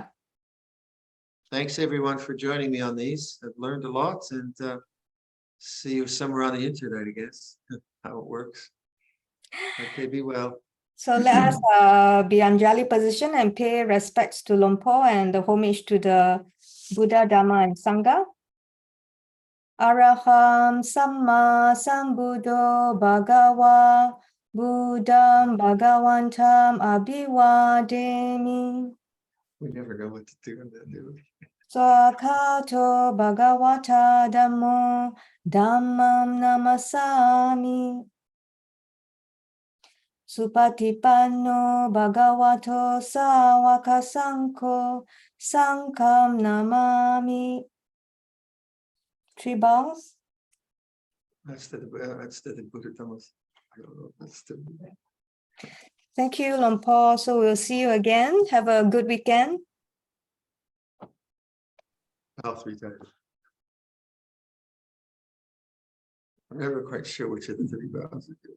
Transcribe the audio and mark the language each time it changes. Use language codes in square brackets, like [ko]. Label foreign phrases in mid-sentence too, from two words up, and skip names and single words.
[en] Thanks everyone for joining me on these. I've learned a lot, and see you somewhere on the internet, I guess, how it works. Okay, be well. So let us be Anjali position and pay respects to Luang Por and the homage to the Buddha, Dhamma, and Sangha. [pi] Araham Samma Sambuddho Bhagava Buddham Bhagavantam Abhivademi. [en] We never know what to do on that, do we? [pi] Swakato Bhagavata Dhammo Dhammam Namasami. Supatipanno Bhagavato Sawaka Sankho Sangham Namami. [en] 3 bows. That's the Buddha Dhamma. I don't know. That's the Thank you, Luang Por. So we'll see you again. Have a good weekend. all 3 times. I'm never quite sure which of the 3 bows.